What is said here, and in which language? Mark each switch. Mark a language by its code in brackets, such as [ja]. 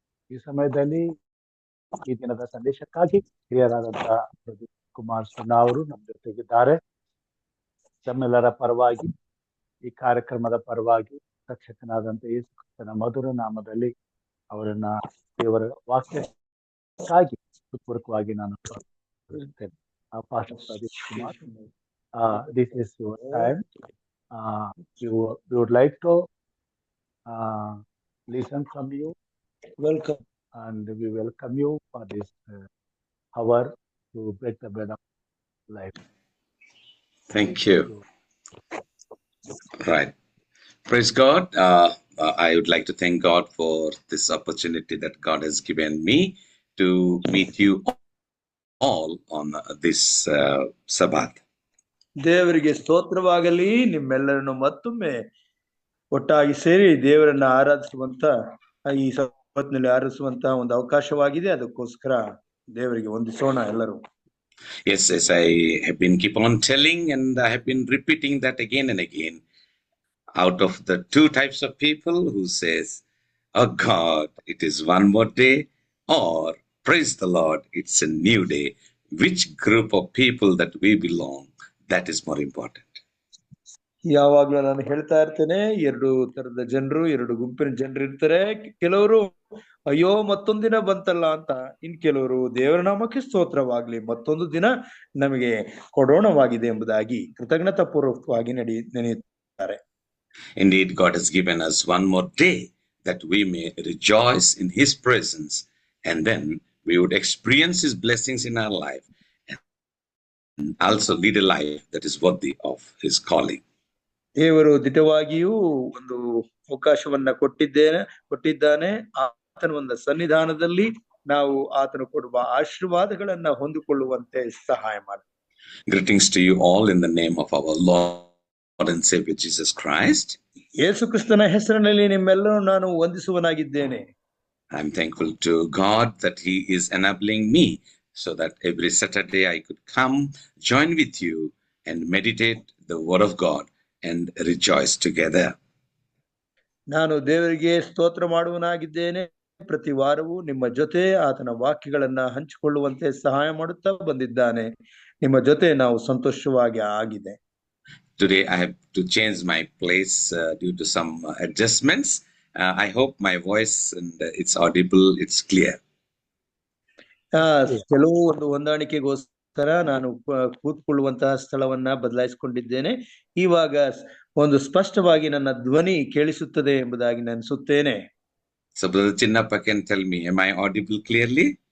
[kn] ಈ ಸಮಯದಲ್ಲಿ ಈ ದಿನದ ಸಂದೇಶಕ್ಕಾಗಿ ಹಿರಿಯರಾದಂತಹ ಪ್ರದೀಪ್ ಕುಮಾರ್ ಸುನಾ ಅವರು ನಮ್ಮ ಜೊತೆಗಿದ್ದಾರೆ. ತಮ್ಮೆಲ್ಲರ ಪರವಾಗಿ, ಈ ಕಾರ್ಯಕ್ರಮದ ಪರವಾಗಿ ರಕ್ಷಕನಾದಂತ ಯೇಸು ಕ್ರಿಸ್ತನ ಮಧುರ ನಾಮದಲ್ಲಿ ಅವರನ್ನ ದೇವರ ವಾಕ್ಯಕ್ಕಾಗಿ ಹೃತ್ಪೂರ್ವಕವಾಗಿ ನಾನು ಸ್ವಾಗತಿಸುತ್ತೇನೆ. [en] Pastor Pradeep Kumar, this is your time. We would like to listen from you. Welcome, and we welcome you for this hour to break the bread of life. Thank you. Right. Praise God. I would like to thank God for this opportunity that God has given me to meet you all on this Sabbath. [kn] ದೇವರಿಗೆ ಸ್ತೋತ್ರವಾಗಲಿ. ನಿಮ್ಮೆಲ್ಲರನ್ನು ಮತ್ತೊಮ್ಮೆ ಒಟ್ಟಾಗಿ ಸೇರಿ ದೇವರನ್ನ ಆರಾಧಿಸುವಂತ ಈ ಸಬ್ಬತ್ನಲ್ಲಿ ಆರಾಧಿಸುವಂತ ಒಂದು ಅವಕಾಶವಾಗಿದೆ. ಅದಕ್ಕೋಸ್ಕರ ದೇವರಿಗೆ ವಂದಿಸೋಣ ಎಲ್ಲರೂ. [en] Yes, yes, I have been keep on telling, and I have been repeating that again and again. Out of the two types of people who says, "Oh God, it is one more day," or "Praise the Lord, it's a new day," which group of people that we belong, that is more important. [kn] ಯಾವಾಗ್ಲೂ ನಾನು ಹೇಳ್ತಾ ಇರ್ತೇನೆ, ಎರಡು ತರದ ಜನರು, ಎರಡು ಗುಂಪಿನ ಜನರು ಇರ್ತಾರೆ. ಕೆಲವರು ಅಯ್ಯೋ ಮತ್ತೊಂದ್ ದಿನ ಬಂತಲ್ಲ ಅಂತ, ಇನ್ ಕೆಲವರು ದೇವರ ನಾಮಕ್ಕೆ ಸ್ತೋತ್ರವಾಗ್ಲಿ, ಮತ್ತೊಂದು ದಿನ ನಮಗೆ ಕೊಡೋಣವಾಗಿದೆ ಎಂಬುದಾಗಿ ಕೃತಜ್ಞತಾ ಪೂರ್ವಕವಾಗಿ ನೆನೆಯುತ್ತಾರೆ. [en] Indeed, God has given us one more day that we may rejoice in His presence, and then we would experience His blessings in our life and also lead a life that is worthy of His calling. [kn] ದೇವರು ದಿಟವಾಗಿಯೂ ಒಂದು ಅವಕಾಶವನ್ನ ಕೊಟ್ಟಿದ್ದಾನೆ. ಆತನ ಒಂದು ಸನ್ನಿಧಾನದಲ್ಲಿ ನಾವು ಆತನು ಕೊಡುವ ಆಶೀರ್ವಾದಗಳನ್ನ ಹೊಂದಿಕೊಳ್ಳುವಂತೆ ಸಹಾಯ ಮಾಡಿ. [en] Greetings to you all in the name of our Lord and Savior Jesus Christ. [kn] ಯೇಸು ಕ್ರಿಸ್ತನ ಹೆಸರಿನಲ್ಲಿ ನಿಮ್ಮೆಲ್ಲರೂ ನಾನು ವಂದಿಸುವನಾಗಿದ್ದೇನೆ. [en] I'm thankful to God that He is enabling me so that every Saturday I could come, join with you, and meditate the Word of God and rejoice together. [kn] ನಾನು ದೇವರಿಗೆ ಸ್ತೋತ್ರ ಮಾಡುವನಾಗಿದ್ದೇನೆ. ಪ್ರತಿ ವಾರವೂ ನಿಮ್ಮ ಜೊತೆ ಆತನ ವಾಕ್ಯಗಳನ್ನ ಹಂಚಿಕೊಳ್ಳುವಂತೆ ಸಹಾಯ ಮಾಡುತ್ತಾ ಬಂದಿದ್ದಾನೆ. ನಿಮ್ಮ ಜೊತೆ ನಾವು ಸಂತೋಷವಾಗಿ ಆಗಿದೆ. [en] Today I have to change my place due to some adjustments. I hope my voice and it's audible, it's clear. [kn] ಕೆಲವು ಒಂದು ಹೊಂದಾಣಿಕೆಗೋಸ್ಕರ ನಾನು ಕೂತ್ಕೊಳ್ಳುವಂತಹ ಸ್ಥಳವನ್ನ ಬದಲಾಯಿಸಿಕೊಂಡಿದ್ದೇನೆ. ಇವಾಗ ಒಂದು ಸ್ಪಷ್ಟವಾಗಿ ನನ್ನ ಧ್ವನಿ ಕೇಳಿಸುತ್ತದೆ ಎಂಬುದಾಗಿ ನೆನೆಸುತ್ತೇನೆ. [en] So Brother Chinnappa can tell me, am I audible clearly?